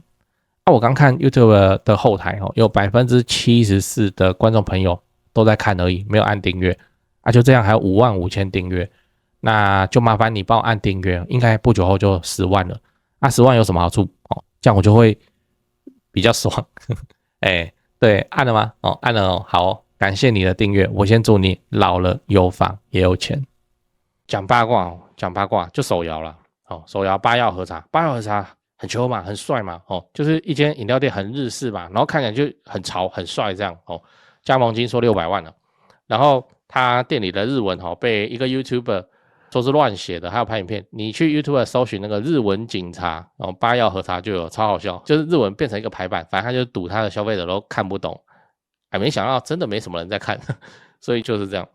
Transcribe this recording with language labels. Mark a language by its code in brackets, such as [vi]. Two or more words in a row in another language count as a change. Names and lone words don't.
[zh] 我剛看 YouTube 的後台有 74% 的觀眾朋友都在看而已，沒有按訂閱就這樣還有55000訂閱，那就麻煩你幫我按訂閱，應該不久後就10萬了。10萬有什麼好處這樣我就會比較爽。哎，對，按了嗎？哦，按了哦，好哦，感謝你的訂閱。我先祝你老了有房也有錢。講八卦哦，講八卦就手搖了哦，手搖八曜和茶，八曜和茶很秋嘛，很帥嘛，哦，就是一間飲料店很日式嘛，然後看起來就很潮很帥這樣哦。加盟金說600萬了，然後他店裡的日文哦被一個 YouTuber 說是亂寫的，還有拍影片，你去 YouTube 搜尋那個日文警察，然後八曜和茶就有，超好笑，就是日文變成一個排版，反正他就賭他的消費者都看不懂，哎，沒想到真的沒什麼人在看，所以就是這樣。